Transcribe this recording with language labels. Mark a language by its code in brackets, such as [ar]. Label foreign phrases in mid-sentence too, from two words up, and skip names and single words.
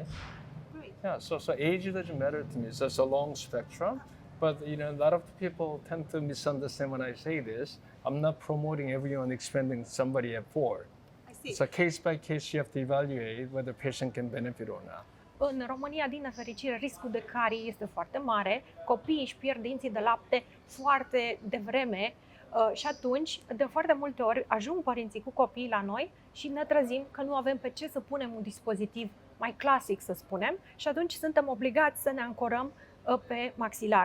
[en] Great. Yeah. So age doesn't matter to me. So it's a long spectrum. But a lot of people tend to misunderstand when I say this. I'm not promoting everyone expanding somebody at 4. It's a case by case, you have to evaluate whether patient can benefit or not. [ro] În România, din nefericire, riscul de carii este foarte mare. Copiii își pierd dinții de lapte foarte devreme și atunci, de foarte multe ori, ajung părinții cu copiii la noi și ne trezim că nu avem pe ce să punem un dispozitiv mai clasic, să spunem, și atunci suntem obligați să ne ancorăm pe maxilar.